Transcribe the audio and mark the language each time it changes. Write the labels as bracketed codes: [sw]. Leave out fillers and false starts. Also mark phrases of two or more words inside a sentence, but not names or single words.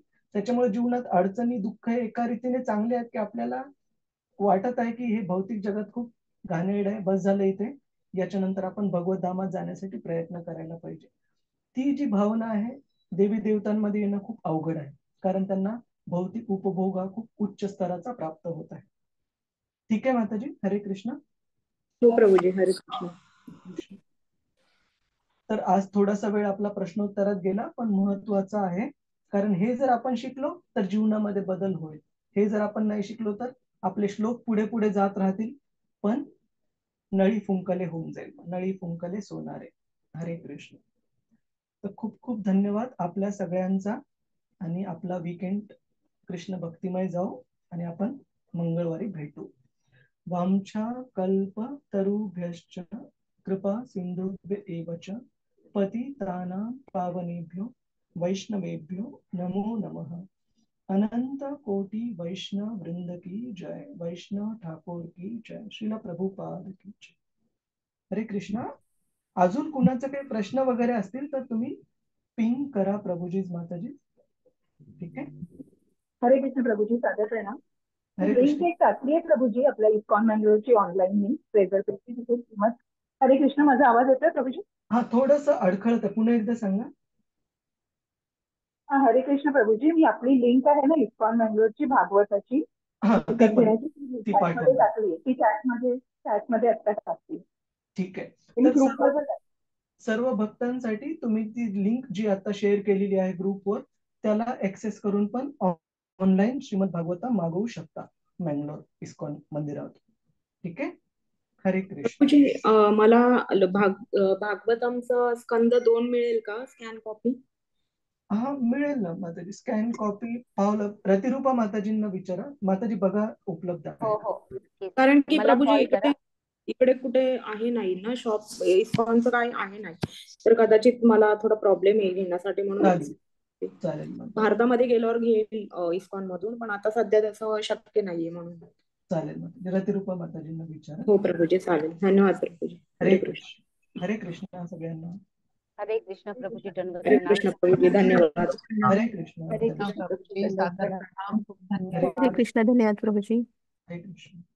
[mr] त्याच्यामुळे जीवनात अडचणी दुःख हे एका रीतीने चांगले आहेत की आपल्याला वाटत आहे की हे भौतिक जगत खूप घाणेरडं आहे, बस झालं इथे, याच्यानंतर आपण भगवत धामात जाण्यासाठी प्रयत्न करायला पाहिजे. ती जी भावना आहे देवी देवतांमध्ये येणं खूप अवघड आहे, कारण त्यांना भौतिक उपभोग हा खूप उच्च स्तराचा प्राप्त होत आहे. ठीक आहे माताजी, हरे कृष्ण. हो प्रभूजी, हरे कृष्ण. तर आज थोडासा वेळ आपला प्रश्नोत्तरात गेला, पण महत्वाचा आहे, कारण हे जर आपण शिकलो तर जीवनामध्ये बदल होईल. हे जर आपण नाही शिकलो तर आपले श्लोक पुढे पुढे जात राहतील, पण नळी फुंकले होऊन जाईल. नळी फुंकले सोनारे. हरे कृष्ण. तर खूप खूप धन्यवाद आपल्या सगळ्यांचा. आणि आपला वीकेंड कृष्ण भक्तिमय जाऊ आणि आपण मंगळवारी भेटू. [sa] वामच्या कल्प तरुभ्यश्च कृपा सिंधुभ्य एव च पतितानां पावनेभ्यो वैष्णवेभ्यो नमो नमः. [hi] अनंत कोटि वैष्णव वृंद की जय. वैष्णव ठाकुर की जय. श्रील प्रभुपाद की जय. [mr] हरे कृष्णा. अजून कुणाचे काही प्रश्न वगैरे असतील तर तुम्ही पिंग करा प्रभुजी माताजी. ठीक आहे. हरे कृष्ण प्रभुजी. सादर आहे ना. हरे लिंक कृष्ण. एक टाकली आहे प्रभुजी आपल्या इस्कॉन मँगलोरची [en] online link treasure [mr] पेजची, तिथे किंमत. हरे कृष्ण. माझा आवाज येतोय प्रभुजी? हा, थोडस अडखळत. पुन्हा एकदा सांगा. हा, हरे कृष्ण प्रभुजी. मी आपली लिंक आहे ना इस्कॉन मँगलोरची भागवताची ती चॅटमध्ये टाकली. ती चॅटमध्ये आता टाकली. ठीक आहे. मी तर ग्रुपवर सर्व भक्तांसाठी तुम्ही ती लिंक जी आता शेअर केलेली आहे ग्रुपवर, त्याला ऍक्सेस करून पण ऑनलाईन श्रीमद भागवता मागवू शकता मँगलोर इस्कॉन मंदिरात. ठीक आहे. हरे कृष्ण. मला भागवतमचं स्कंद 2 मिळेल का [en] scan copy? [mr] हा, मिळेल ना माताजी. [en] scan copy [mr] पावलं रतिरूपा माताजींना विचारा. माताजी बघा उपलब्ध आहे. कारण की प्रभुजी इकडे कुठे आहे नाही ना शॉप. इस्कॉनचं काय आहे नाही, तर कदाचित मला थोडा प्रॉब्लेम येईल घेण्यासाठी, म्हणून चालेल. भारतामध्ये गेल्यावर घेईल इस्कॉन मधून, पण आता सध्या तसं शक्य नाहीये म्हणून. चालेल. रतिरूपा माताजींना विचारा. हो प्रभुजी, चालेल. धन्यवाद प्रभुजी. हरे कृष्ण. हरे कृष्ण सगळ्यांना. हरे कृष्ण प्रभुजी. हरे कृष्ण प्रभुजी. धन्यवाद. हरे कृष्ण. हरे कृष्ण प्रभुजी. सादर प्रणाम. खूप धन्यवाद. हरे कृष्ण. धन्यवाद प्रभुजी. हरे कृष्ण.